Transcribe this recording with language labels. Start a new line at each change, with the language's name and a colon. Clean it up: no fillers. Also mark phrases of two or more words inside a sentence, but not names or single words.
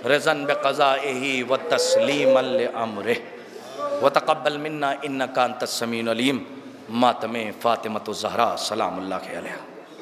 Arabic: رضن بقضائہ و تسلیما لامرہ وتقبل منا انک انت السمیع العلیم. ماتم فاطمۃ الزہرا سلام اللہ علیہا.